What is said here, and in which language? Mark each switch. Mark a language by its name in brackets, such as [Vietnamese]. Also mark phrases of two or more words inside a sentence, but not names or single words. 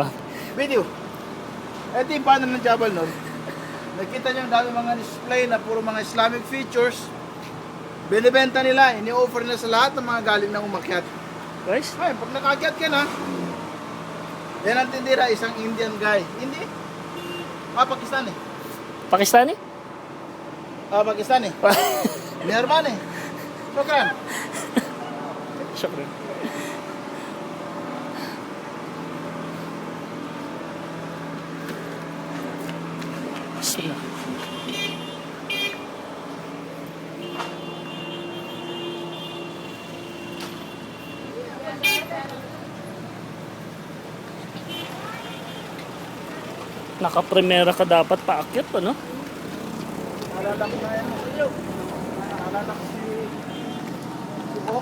[Filipino] Video. Ito yung paanan ng Jabal Nur. Nakita niyo ang dami mga display na puro mga [English] Islamic features. [Filipino] Binibenta nila, ini-offer nila sa lahat ng mga galing ng umakyat. Guys? Ay, pag nakakyat ka na, yan ang tindira, isang [English] Indian guy. [Filipino] Hindi? Pakistani. Pakistani? Pakistani. Myanmar. Shukran. [Arabic] شكرا. بسم الله. [Filipino] Naka-primera ka dapat paakyat pa, no? Naalala ko na yan. Naalala ko si Ox.